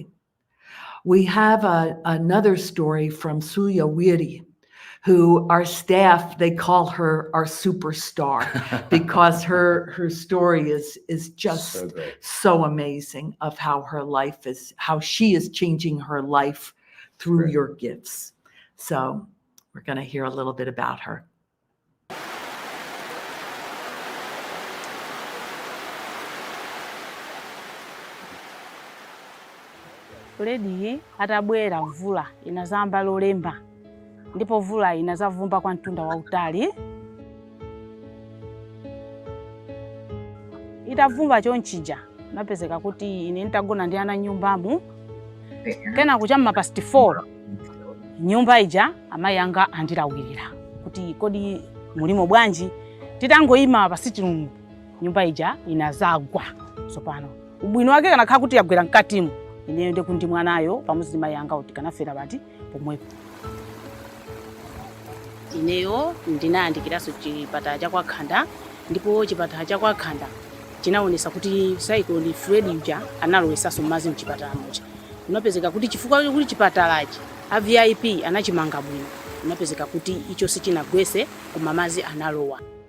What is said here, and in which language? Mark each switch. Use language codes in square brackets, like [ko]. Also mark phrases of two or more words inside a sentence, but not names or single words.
[en] We have another story from Suya Wiri, who our staff, they call her our superstar because her story is just so amazing of how she is changing her life through your gifts. So we're going to hear a little bit about her. [ny] Lady atabwera mvula inazamba lolemba ndipo mvula inazavumba kwa mtunda wa utali itavumba chonchija napezeka kuti ine nditagona ndi ana nyumbamu kena kuchamma past 4 nyumba ija amayi anga andilawirira kuti kodi mulimo bwanji titangoyima pa [en] sitting room [ny] nyumba ija inazagwa sopano ubwino wake kanakhala kuti yagwera mkatimu ineyo ndikundi mwanayo pamodzi ndi mayi anga kuti kanafera pati pomwepo ineyo ndinayandikiraso chipatala cha kwakhanda ndipo chipatala cha kwakhanda chinaonesa kuti cyclone Freddy uja analowesaso madzi mchipatala muja unapezeka kuti chifukwa kuti chipatalachi a VIP anachimanga bwino unapezeka kuti icho sichinagwese koma madzi analowa